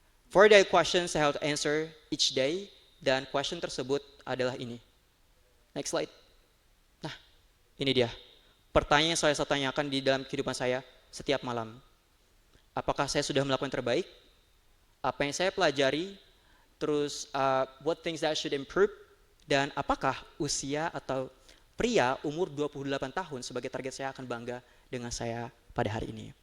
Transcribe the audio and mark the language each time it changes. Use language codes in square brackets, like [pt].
[en] 4 daily questions [id] saya harus [en] answer each day, dan question [id] tersebut adalah ini. [en] Next slide. [id] Nah, ini dia. Pertanyaan yang saya tanyakan di dalam kehidupan saya setiap malam. Apakah saya sudah melakukan yang terbaik? Apa yang saya pelajari? Terus [en] what things that I should improve? [id] Dan apakah usia atau pria umur 28 tahun sebagai target saya akan bangga dengan saya pada hari ini?